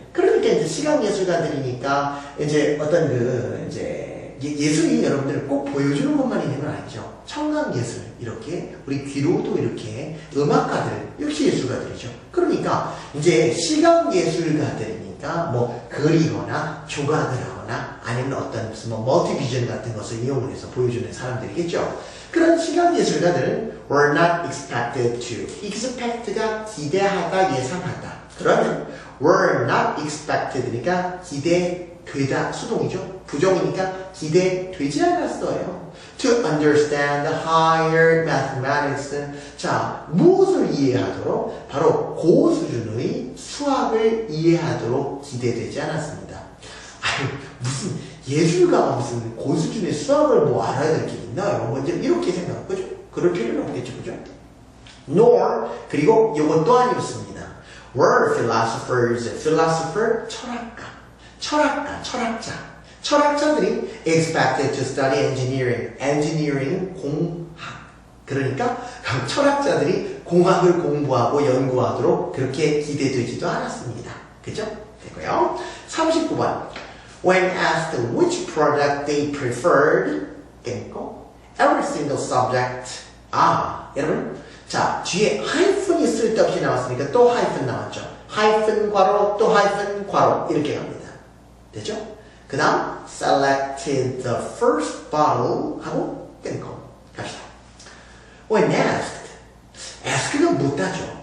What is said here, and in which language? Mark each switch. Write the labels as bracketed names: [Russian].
[Korean] 그러니까 이제 시각예술가들이니까 이제 어떤 예술이 여러분들 꼭 보여주는 것만 있는 건 아니죠. 청각예술. 이렇게 우리 귀로도 이렇게 음악가들 역시 예술가들이죠. 그러니까 이제 시각예술가들이니까 뭐 그리거나 조각을 하거나 하거나 아니면 어떤 무슨 뭐 멀티비전 같은 것을 이용을 해서 보여주는 사람들이겠죠. 그런 시각 예술가들은 [English] were not expected to. [Korean] expect가 기대하다, 예상하다. 그러면 were not expected니까 기대되다, 수동이죠. 부정이니까 기대되지 않았어요. [English] To understand higher mathematics. [Korean] 자, 무엇을 이해하도록? 바로 고수준의 수학을 이해하도록 기대되지 않았습니다. 아유, 무슨 예술가가 무슨 고수준의 수학을 뭐 알아야 될 게 있나요? 뭐 이렇게 생각, 그죠? 그럴 필요는 없겠죠, 그죠? Nor, 그리고 이건 또 아니었습니다. [English] Were philosophers, philosopher, 철학자. [Korean] 철학자들이 [English] expected to study engineering, [Korean] engineering 공학. 그러니까 철학자들이 공학을 공부하고 연구하도록 그렇게 기대되지도 않았습니다. 그죠? 되고요. 39번. [English] When asked which product they preferred, every single subject. [Korean] 여러분. 자, 뒤에 하이픈이 쓸데없이 나왔으니까 또 하이픈 나왔죠. 하이픈 괄호, 또 하이픈 괄호. 이렇게 갑니다. 됐죠? 그 다음, [English] selected the first bottle [Korean] 하고 끊고 갑시다. [English] When asked. [Korean] ask가 묻다죠.